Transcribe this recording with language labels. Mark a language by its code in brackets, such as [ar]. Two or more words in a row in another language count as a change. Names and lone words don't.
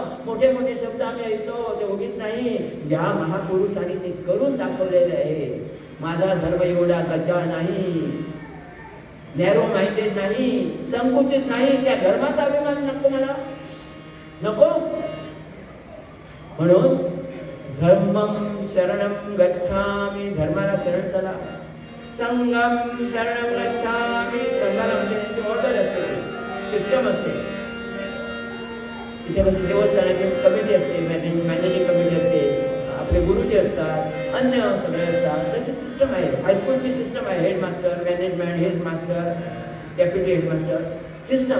[mr] मोठे मोठे शब्द आम्ही ऐकतो, ते उगीच नाही. या महापुरुषांनी ते करून दाखवलेले आहे. माझा धर्म एवढा कच्चा नाही, [en] narrow minded [mr] नाही, संकुचित नाही. त्या धर्माचा अभिमान नको मला, नको. [sa] म्हणून धर्मं शरणं गच्छामि, [mr] धर्माला शरण चला. [sa] संघं शरणं गच्छामि, [mr] संघाला म्हणजे त्यांची ऑर्डर असते, सिस्टम असते. इथे बस देवस्थानाची कमिटी असते, [en] managing committee [mr] असते, आपले गुरुजी असतात, अन्य सगळे असतात. तशी सिस्टम आहे. हायस्कूलची सिस्टम आहे. [en] Headmaster, management, headmaster, deputy headmaster system.